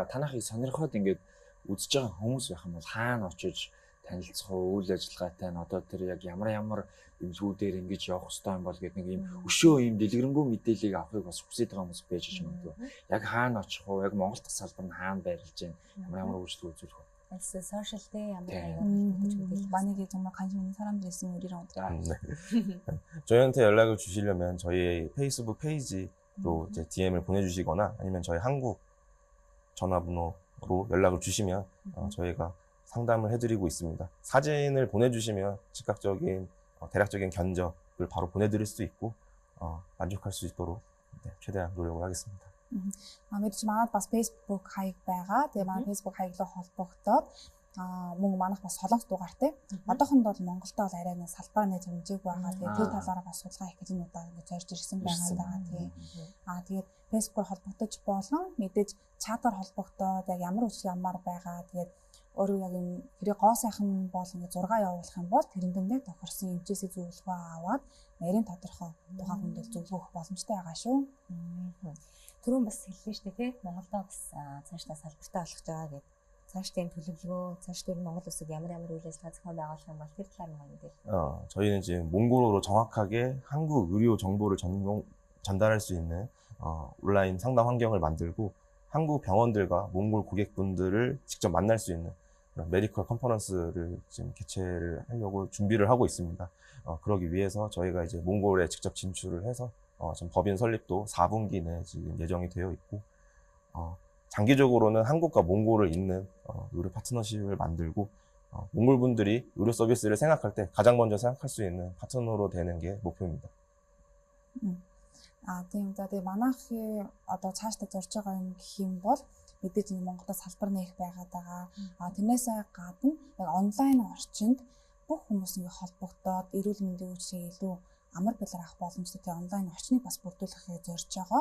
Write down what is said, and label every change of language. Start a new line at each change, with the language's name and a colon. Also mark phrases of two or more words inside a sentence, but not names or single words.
Mongolian: Танахыг сонирхоод ингээд үзэж байгаа хүмүүс байх юм бол хаана очиж танилцах уу, үйл ажиллагаатай нь одоо тэр яг ямар эмзгүүдээр ингэж явах хэрэгтэй юм бол гэдэг нэг юм өшөө юм дэлгэрэнгүй мэдээллийг авахыг бас хүсэж байгаа хүмүүс байж магадгүй. Яг хаана очих уу, яг Монгол тасалбар нь хаана байрлаж байна, ямар үйлчлэг үзүүлэх вэ? Аль сошиал дээр ямар
Korean: 만약에 정말 관심 있는 사람들이 있으면 우리랑 어떻게 저희한테 연락을 주시려면 저희 페이스북 페이지로 이제 DM을 보내주시거나 아니면 저희 한국 전화번호로 연락을 주시면 저희가 상담을 해드리고 있습니다. 사진을 보내주시면 즉각적인 대략적인 견적을 바로 보내드릴 수 있고 만족할 수 있도록 최대한 노력을 하겠습니다.
Mongolian: мэдээж манайд бас Facebook хаяг байгаа. Тэгээ манай Facebook хаяглаа холбогдоод мөн манайх бас солонгос дугаартай. Одоохондоо Монголдоо бол арай нэг салбар нэ хэмжээг байгаа. Тэгээ тэр талаараа бас судалгаа хийх гэж энэ удаа ингэ зорж ирсэн байгаа даа. Тэгээд Facebook-оор холбогдож болон мэдээж чатаар холбогдоод яг ямар үйлчлэг ямар байгаа. Тэгээд өөрөө яг юм хэрэг гоо сайхан бол ингэ 6 явуулах юм бол тэрэндээ яг тохирсон эмчээсээ зөвлөгөө аваад нарийн тодорхой тухайн хүндэл зөвлөгөө өгөх боломжтой байгаа шүү. Түрүүн бас хэллээ шүү дээ тий. Монголдоо бас цаашдаа салбартай болох байгаа гэдэг. Цаашдын төлөвлөгөө, цаашдын Монгол улсад ямар үйл ажиллагаа зохион байгуулах юм бол тэр талаар нь мэдээлэл.
Korean: 저희는 지금 몽골어로 정확하게 한국 의료 정보를 전달할 수 있는 온라인 상담 환경을 만들고 한국 병원들과 몽골 고객분들을 직접 만날 수 있는 그런 메디컬 컨퍼런스를 지금 개최를 하려고 준비를 하고 있습니다. 그러기 위해서 저희가 이제 몽골에 직접 진출을 해서 지금 법인 설립도 4분기 내에 지금 예정이 되어 있고, 장기적으로는 한국과 몽골을 잇는 의료 파트너십을 만들고, 몽골 분들이 의료 서비스를 생각할 때 가장 먼저 생각할 수 있는 파트너로 되는 게 목표입니다.
Mongolian: Тийм за тэгээ манайхын одоо цаашдаа зорж байгаа юм гэх юм бол мэдээж Монголоос салбар нээх байгаад байгаа. Тэрнээсээ гадна яг онлайн орчинд бүх хүмүүс ингэ холбогдоод эрүүл мэндийн үйлчилгээг илүү амар байдлаар авах боломжтой тийм онлайн орчныг бас бүрдүүлэхээ зорж байгаа.